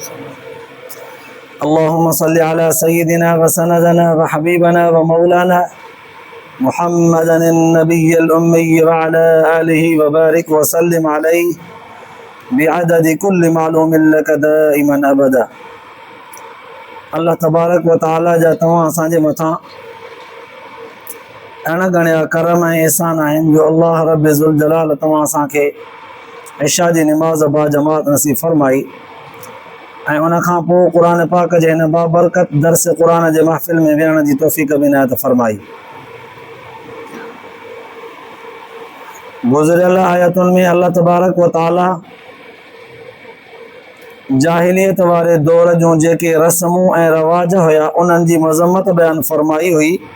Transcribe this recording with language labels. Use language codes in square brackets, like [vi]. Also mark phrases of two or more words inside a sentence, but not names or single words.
[ar] اللهم صل على سيدنا وسندنا وحبيبنا ومولانا محمد النبي الأمي وعلى آله وبارك وسلم عليه بعدد كل معلوم لك دائما أبدا. [sd] اللہ تبارک و تعالی جا تمام اساں جے مٿاں انا گھڻا کرم ऐं احسان आहिनि जो अल्लाह रब ज़ुल जलाल तव्हां असांखे इशा जी निमाज़ बा जमात नसीब फरमाई ऐं उन खां पोइ क़ुर पाक जे हिन बाबरकत दर्स क़ुर जे महफ़िल में विहण जी तौफ़ीक़ बि इनायत फरमाई। गुज़िरियल आयतुनि में अल्लाह तबारक व ताला जाहिलियत वारे दौर जूं जेके रस्मूं ऐं रवाज हुया उन्हनि जी मज़म्मत बयान फरमाई हुई।